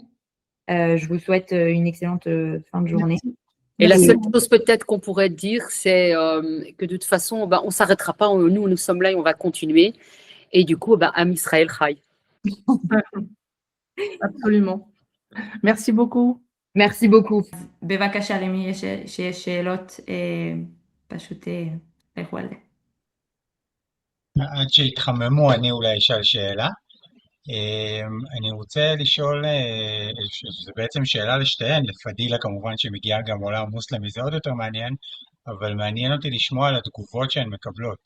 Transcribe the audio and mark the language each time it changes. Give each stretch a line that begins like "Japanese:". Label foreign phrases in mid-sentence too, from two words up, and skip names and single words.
French: Je vous souhaite une excellente fin de journée. Et la seule chose peut-être qu'on pourrait dire, c'est que de toute façon, on ne s'arrêtera pas. Nous sommes là et on va continuer. Et du coup,
Hebrew: עם ישראל חי.
French: Absolument. Merci beaucoup. merci beaucoup.
Hebrew: בבקשה, למי שיש שאלות, פשוט לכו על זה. עד שיתחממו, אני אולי אשאל שאלה. אני רוצה לשאול, זו בעצם שאלה לשתיהן, לפדילה כמובן שמגיעה גם מעולם המוסלמי, זה עוד יותר מעניין, אבל מעניין אותי לשמוע על התגובות שהן מקבלות.